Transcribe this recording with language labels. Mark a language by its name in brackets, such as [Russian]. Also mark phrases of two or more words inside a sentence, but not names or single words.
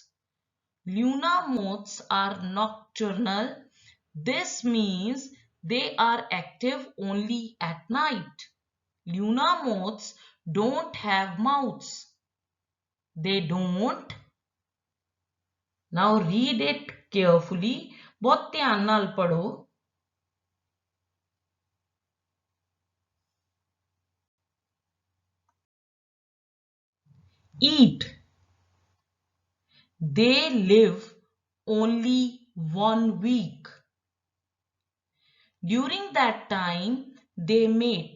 [English] Luna moths are nocturnal. This means they are active only at night. Luna moths don't have mouths. They don't. Now read it carefully. [Punjabi] ਬਹੁਤ ਧਿਆਨ ਨਾਲ ਪੜ੍ਹੋ. [English] Eat. They live only 1 week. During that time, they mate.